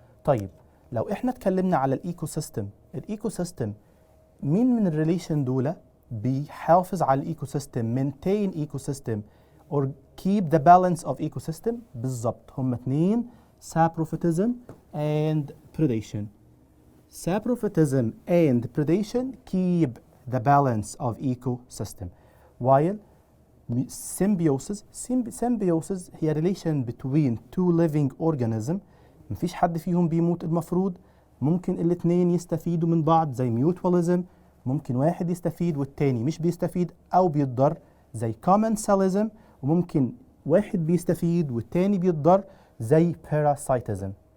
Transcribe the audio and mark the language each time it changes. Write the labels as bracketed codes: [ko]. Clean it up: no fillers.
[ar] طيب لو احنا اتكلمنا على الايكو سيستم مين من الريليشن دول بيحافظ على الايكو سيستم؟ [en] maintain ecosystem or keep the balance of ecosystem؟ [ar] بالظبط، هم 2: [en] saprophytism and predation. saprophytism and predation keep the balance of ecosystem, while symbiosis [ar] هي [en] relation between two living organisms. [ar] مفيش حد فيهم بيموت المفروض، ممكن الاثنين يستفيدوا من بعض زي mutualism، ممكن واحد يستفيد والتاني مش بيستفيد أو بيتضر زي commensalism، وممكن واحد بيستفيد والتاني بيتضر زي parasitism.